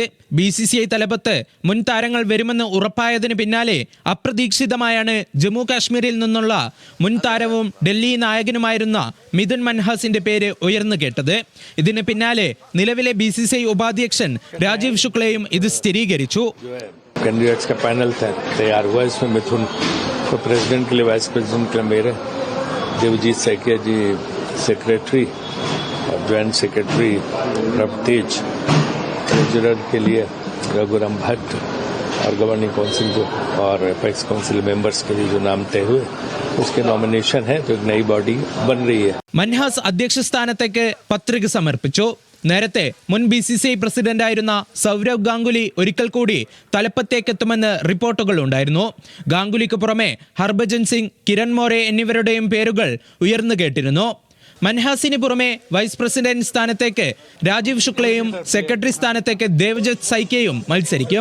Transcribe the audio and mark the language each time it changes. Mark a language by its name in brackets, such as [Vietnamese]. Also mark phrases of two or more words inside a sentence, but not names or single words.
[Malayalam] BCCI തലപ്പത്ത് മുൻ താരങ്ങൾ വരുമെന്ന് ഉറപ്പായതിന് പിന്നാലെ അപ്രതീക്ഷിതമായാണ് ജമ്മു കാശ്മീരിൽ നിന്നുള്ള മുൻ താരവും ഡൽഹി നായകനുമായിരുന്ന മിഥുൻ മൻഹാസിന്റെ പേര് ഉയർന്നു കേട്ടത്. ഇതിന് പിന്നാലെ നിലവിലെ BCCI ഉപാധ്യക്ഷൻ രാജീവ് ശുക്ലയും ഇത് സ്ഥിരീകരിച്ചു. [Hindi] कैंडिडेट्स का पैनल तैयार हुआ. इसमें मिथुन को प्रेसिडेंट के लिए, [English] vice president [Hindi] के लिए मेरे, देवजीत सैकिया जी सेक्रेटरी और [English] joint secretary [Hindi] रवतेज, ट्रेजरर के लिए रघुराम भट्ट और [English] governing council [Hindi] जो और [English] apex council members [Hindi] के लिए जो नाम तय हुए उसके नॉमिनेशन है, तो एक नई बॉडी बन रही है. [Malayalam] മൻഹാസ് അധ്യക്ഷ സ്ഥാനത്തേക്ക് പത്രിക സമർപ്പിച്ചു. നേരത്തെ മുൻ BCCI പ്രസിഡന്റായിരുന്ന സൗരവ് ഗാംഗുലി ഒരിക്കൽ കൂടി തലപ്പത്തേക്കെത്തുമെന്ന് റിപ്പോർട്ടുകൾ ഉണ്ടായിരുന്നു. ഗാംഗുലിക്ക് പുറമെ ഹർഭജൻ സിംഗ്, കിരൺ മോറെ എന്നിവരുടെയും പേരുകൾ ഉയർന്നു കേട്ടിരുന്നു. മൻഹാസിന് പുറമെ [English] vice president [Malayalam] സ്ഥാനത്തേക്ക് രാജീവ് ശുക്ലയും സെക്രട്ടറി സ്ഥാനത്തേക്ക് ദേവജിത് സൈക്കിയയും മത്സരിക്കും.